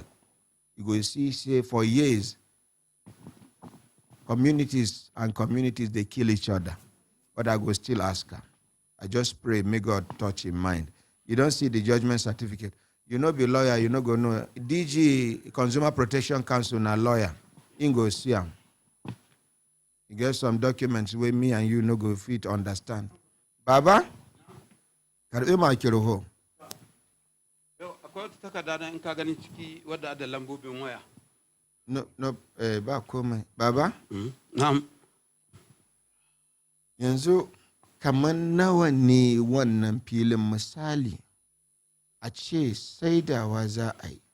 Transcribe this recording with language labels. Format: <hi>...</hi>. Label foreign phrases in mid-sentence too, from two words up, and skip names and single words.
<pcm>You go see, say, for years, communities, they kill each other. But I go still ask her. I just pray, may God touch his mind. You don't see the judgment certificate. You know, be lawyer, you know, go know. DG, Consumer Protection Council, na lawyer. You go see him. You get some documents where me and you no go fit understand. Baba?</pcm> <ha>Karbe ma kiro ho. Akwai wata takarda na in ka gani ciki wadda da lambobin waya. No, ba komai. Baba? Na'am. Yanzu kaman nawa ne wannan filin misali a ce saidawa za a yi.</ha>